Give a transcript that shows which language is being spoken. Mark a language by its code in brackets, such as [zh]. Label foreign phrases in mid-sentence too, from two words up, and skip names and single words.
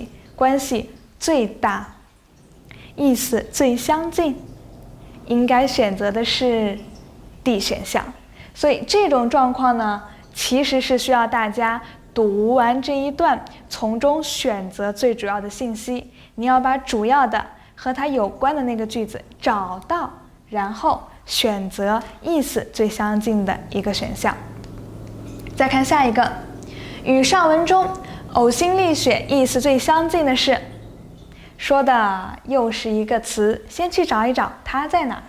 [zh] 關係最大，意思最相近？應該選擇的是 D 選項。所以這種狀況呢，其實是需要大家讀完這一段，從中選擇最主要的信息。你要把主要的和它有關的那個句子找到，然後選擇意思最相近的一個選項。再看下一個，與上文中呕心瀝血意思最相近的是，說的又是一個詞，先去找一找它在哪。